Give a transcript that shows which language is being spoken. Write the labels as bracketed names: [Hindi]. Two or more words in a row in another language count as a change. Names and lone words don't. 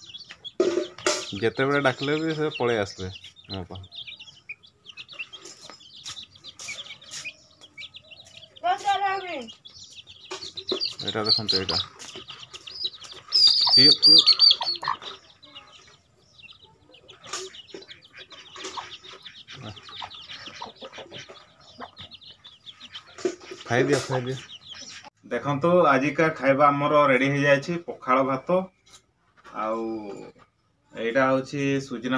[Odia] ଯେତେବେଳେ ଡାକିଲେ ବି ସେ ପଳେଇ ଆସିବେ ମୋ ପାଖକୁ। [Bangla] এটা দেখুন তো এটা পিও পিও [Odia] ଖାଇ ଦିଅ ଦେଖନ୍ତୁ ଆଜିକା ଖାଇବା ଆମର ରେଡି ହେଇଯାଇଛି ପଖାଳ ଭାତ ଆଉ ଏଇଟା ହଉଛି ସୁଜନା